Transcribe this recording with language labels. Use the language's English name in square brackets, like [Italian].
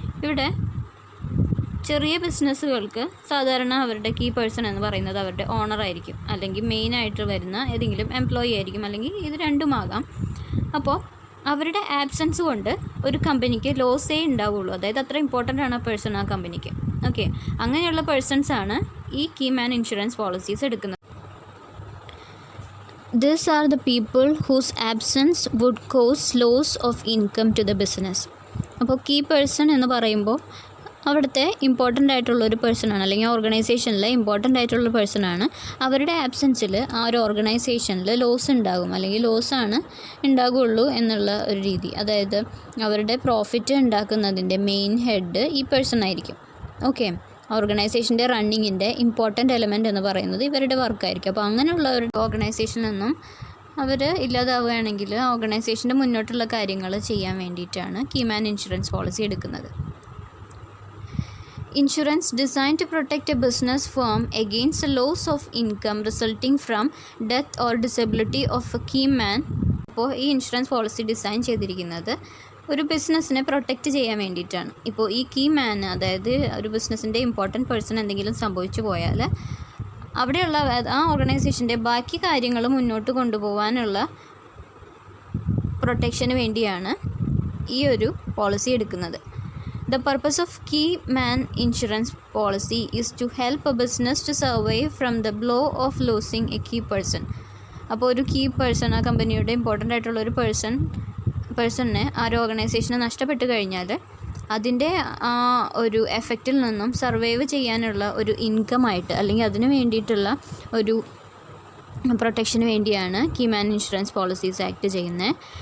[Malayalam] ഇവിടെ ചെറിയ ബിസിനസ്സുകൾക്ക് സാധാരണ അവരുടെ കീ പേഴ്സൺ എന്ന് പറയുന്നത് അവരുടെ ഓണറായിരിക്കും, അല്ലെങ്കിൽ മെയിനായിട്ട് വരുന്ന ഏതെങ്കിലും എംപ്ലോയി ആയിരിക്കും, അല്ലെങ്കിൽ ഇത് രണ്ടുമാകാം. അപ്പോൾ അവരുടെ ആബ്സെൻസ് കൊണ്ട് ഒരു കമ്പനിക്ക് ലോസേ ഉണ്ടാവുള്ളൂ. അതായത് അത്ര ഇമ്പോർട്ടൻ്റ് ആണ് ആ പേഴ്സൺ ആ കമ്പനിക്ക്. ഓക്കെ, അങ്ങനെയുള്ള പേഴ്സൺസാണ് ഈ കീമാൻ ഇൻഷുറൻസ് പോളിസീസ് എടുക്കുന്നത്. [English] These are the people whose absence would cause loss of income to the business. [Malayalam] അപ്പോൾ കീ പേഴ്സൺ എന്ന് പറയുമ്പോൾ അവിടുത്തെ ഇമ്പോർട്ടൻ്റ് ആയിട്ടുള്ളൊരു പേഴ്സണാണ്, അല്ലെങ്കിൽ ഓർഗനൈസേഷനിലെ ഇമ്പോർട്ടൻ്റ് ആയിട്ടുള്ള പേഴ്സണാണ്. അവരുടെ ആബ്സെൻസിൽ ആ ഒരു ഓർഗനൈസേഷനിൽ ലോസ് ഉണ്ടാകും, അല്ലെങ്കിൽ ലോസാണ് ഉണ്ടാകുള്ളൂ എന്നുള്ള ഒരു രീതി. അതായത് അവരുടെ പ്രോഫിറ്റ് ഉണ്ടാക്കുന്നതിൻ്റെ മെയിൻ ഹെഡ് ഈ പേഴ്സൺ ആയിരിക്കും. ഓക്കെ, ഓർഗനൈസേഷൻ്റെ റണ്ണിങ്ങിൻ്റെ ഇമ്പോർട്ടൻ്റ് എലമെൻ്റ് എന്ന് പറയുന്നത് ഇവരുടെ വർക്കായിരിക്കും. അപ്പോൾ അങ്ങനെയുള്ള ഒരു ഓർഗനൈസേഷനിൽ നിന്നും അവർ ഇല്ലാതാവുകയാണെങ്കിൽ ഓർഗനൈസേഷൻ്റെ മുന്നോട്ടുള്ള കാര്യങ്ങൾ ചെയ്യാൻ വേണ്ടിയിട്ടാണ് കീമാൻ ഇൻഷുറൻസ് പോളിസി എടുക്കുന്നത്. [English] Insurance designed to protect a business firm against the loss of income resulting from death or disability of a key man. [Malayalam] അപ്പോൾ ഈ ഇൻഷുറൻസ് പോളിസി ഡിസൈൻ ചെയ്തിരിക്കുന്നത് ഒരു ബിസിനസ്സിനെ പ്രൊട്ടക്റ്റ് ചെയ്യാൻ വേണ്ടിയിട്ടാണ്. ഇപ്പോൾ ഈ കീ മാൻ, അതായത് ഒരു ബിസിനസ്സിൻ്റെ ഇമ്പോർട്ടൻറ്റ് പേഴ്സൺ എന്തെങ്കിലും സംഭവിച്ചു പോയാൽ അവിടെയുള്ള ആ ഓർഗനൈസേഷൻ്റെ ബാക്കി കാര്യങ്ങൾ മുന്നോട്ട് കൊണ്ടുപോകാനുള്ള പ്രൊട്ടക്ഷന് വേണ്ടിയാണ് ഈ ഒരു പോളിസി എടുക്കുന്നത്. [English] The purpose of key man insurance policy is to help a business to survive from the blow of losing a key person. [Malayalam] അപ്പോൾ ഒരു കീ പേഴ്സൺ, ആ കമ്പനിയുടെ ഇമ്പോർട്ടൻ്റ് ആയിട്ടുള്ള ഒരു പേഴ്സണിനെ ആ ഒരു ഓർഗനൈസേഷന് നഷ്ടപ്പെട്ട് കഴിഞ്ഞാൽ അതിൻ്റെ ആ ഒരു എഫക്റ്റിൽ നിന്നും സർവൈവ് ചെയ്യാനുള്ള ഒരു ഇൻകമായിട്ട്, അല്ലെങ്കിൽ അതിന് വേണ്ടിയിട്ടുള്ള ഒരു പ്രൊട്ടക്ഷന് വേണ്ടിയാണ് കീമാൻ ഇൻഷുറൻസ് പോളിസീസ് ആക്ട് ചെയ്യുന്നത്.